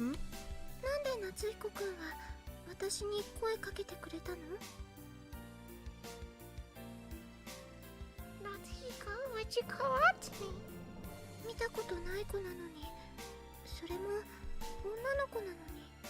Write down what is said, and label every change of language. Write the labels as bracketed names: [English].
[Japanese] なんで夏彦くんは私に声かけてくれたの？ [English] Natsuhiko, why'd you call out to me? [Japanese] 見たことない子なのに、それも女の子なのに。